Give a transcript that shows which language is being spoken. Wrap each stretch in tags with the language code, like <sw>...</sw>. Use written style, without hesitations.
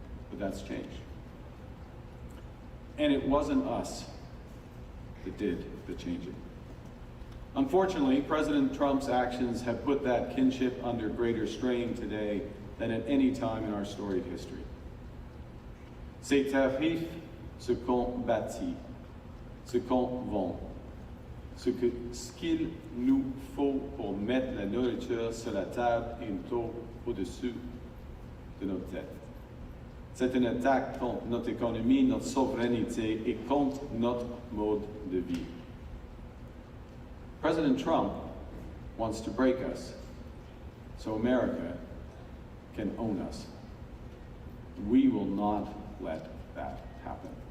<en>But that's changed. And it wasn't us that did the changing. Unfortunately, President Trump's actions have put that kinship under greater strain today than at any time in our storied history.</en> <fr>Ces tariffs, ce qu'on bâtit, ce qu'on vend, ce qu'il nous faut pour mettre la nourriture sur la table et une tour au-dessus de nos têtes. C'est une attaque contre notre économie, notre souveraineté et contre notre mode de vie.</fr> <en>President Trump wants to break us so America can own us. We will not let that happen.</en>